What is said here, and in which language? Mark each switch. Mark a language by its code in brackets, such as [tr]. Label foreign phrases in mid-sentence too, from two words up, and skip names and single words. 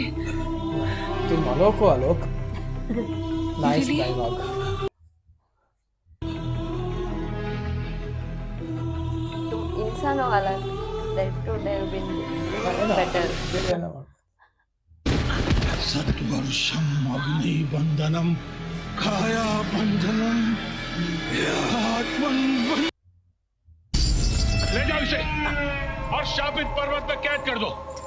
[hi] तुम आलोक हो आलोक। [en] nice dialogue. [hi] तुम इंसान हो अलग, [en] that would have been better. [sa] सत्वर्षम अग्नि बंधनम काया बंधनम आत्मन। [hi] ले जाओ इसे और शापित पर्वत में कैद कर दो।